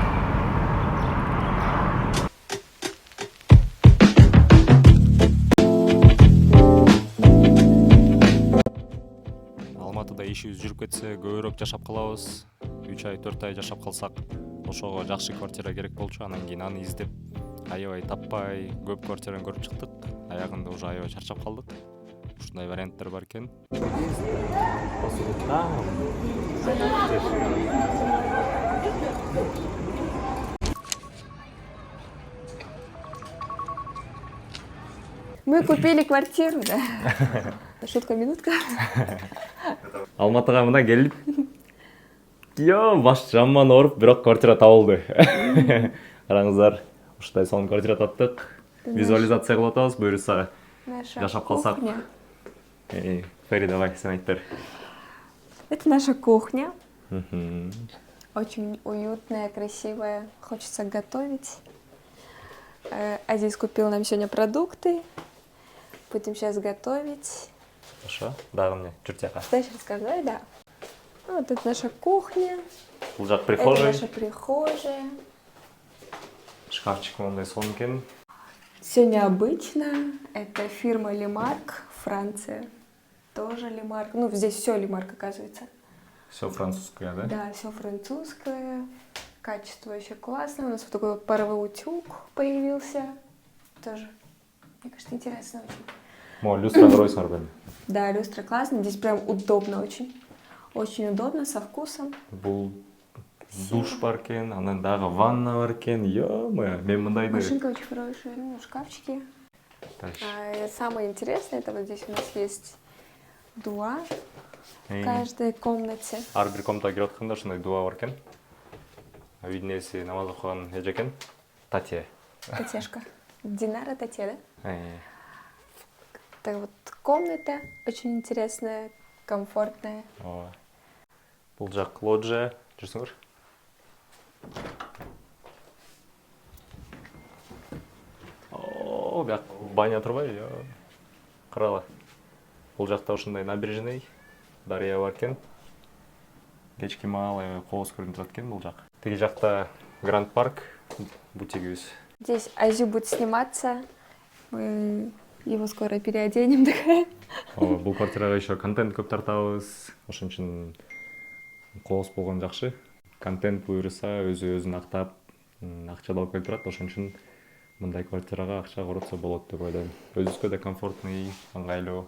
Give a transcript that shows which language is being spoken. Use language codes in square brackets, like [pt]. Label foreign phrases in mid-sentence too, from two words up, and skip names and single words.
[ky] Алматыда ишибиз жүрүп кетсе, көбүрөөк жашап калабыз. 3 ай, 4 ай жашап калсак, ошого жакшы квартира керек болчу. Анан кийин аны издеп, аябай таппай, көп квартираны көрүп чыктык. Аягында уже аябай чарчап калдык. Ушундай варианттар бар экен. [ru] Мы купили квартиру, да? Шутка, минутка. [ky] Алматыга мына келип, баш жаман ооруп, бирок квартира табылды. Караңыздар, ушундай сонун квартира таптык. Визуализация кылып атабыз, буюрса жашап калсак. Фери, давай, сен айт бер. [ru] Это наша кухня. Очень уютная, красивая. Хочется готовить. Азиз купил нам сегодня продукты. Будем сейчас готовить. [ky] Хорошо, дагы мне, жүр тияка. [ru] Дальше рассказать, да. Вот это наша кухня. [ky] Бул жак прихожая. [ru] Это наша прихожая. [ky] Шкафчик мындай сонун экен. [ru] Все необычно. Это фирма Лемарк, Франция. Тоже Лемарк. Ну, здесь все Лемарк, оказывается. Все французское, да? Да, все французское. Качество еще классное. У нас вот такой паровой утюг появился. Тоже, мне кажется, интересно очень. [ky] Люстра коройсуңар бен. [ru] Да, люстра классная. Здесь прям удобно очень. Очень удобно, со вкусом. [ky] Бул душ бар экен, анан дагы ванна бар экен. Ё-моё, мен мындайды. [ru] Машинка очень хорошая, ну, шкафчики. Самое интересное, это вот здесь у нас есть дуа в каждой комнате. [ky] Ар бир комнатага кирип атканда ушундай дуа бар экен. Үйдүн ээси намаз окуган эже экен. [ru] Татья. Татьяшка. Динара Татья, да? Э. Так вот, комната очень интересная, комфортная. [ky] Бул жак лоджия, жүрсүңөр. Бияк баня турбайбы? Карала. Бул жакта ушундай набережный, дарыя бар экен. Кечки маал кооз көрүнүп турат экен бул жак. Тиги жакта Гранд Парк, бутигибиз. [ru] Здесь Азю будет сниматься. Мы его скоро переоденем. [ky] Бул квартирага еще контент көп тартабыз. Ошон үчүн кооз болгон жакшы. Контент буюрса өзүн актап, акча да алып келип турат. Ошон үчүн мындай квартирага акча коротсо болот деп ойлойм. Өзүбүзгө да комфортный, ыңгайлуу.